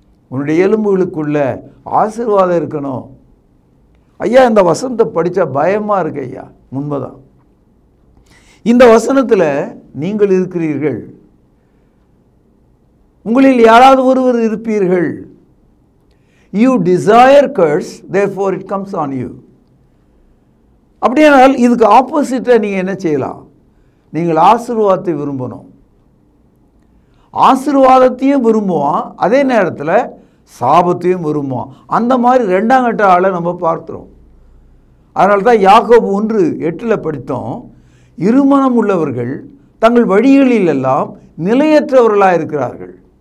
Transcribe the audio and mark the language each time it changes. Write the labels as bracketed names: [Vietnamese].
[Tamil] உன்னுடைய எலும்புகளுக்குள்ள ஆசீர்வாதம் இருக்கணும். ஐயா, இந்த வசனத்தை படித்தா பயமாக இருக்கு ஐயா. உண்மைதான். இந்த வசனத்தில் நீங்கள் இருக்கிறீர்கள், உங்களில் யாராவது ஒருவர் இருப்பீர்கள். [English] You desire curse, therefore it comes on you. [Tamil] அப்படியானால் இதுக்கு ஆப்போசிட்டாக நீங்கள் என்ன செய்யலாம்? நீங்கள் ஆசீர்வாதத்தை விரும்பணும். ஆசீர்வாதத்தையும் விரும்புவான், அதே நேரத்தில் சாபத்தையும் விரும்புவான். அந்த மாதிரி 2ஆம் கட்ட ஆளை நம்ம பார்த்துறோம். அதனால தான் யாக்கோபு 1:8 படித்தோம், இருமனம் உள்ளவர்கள் தங்கள் வழிகளில் எல்லாம் நிலையற்றவர்களாக இருக்கிறார்கள்.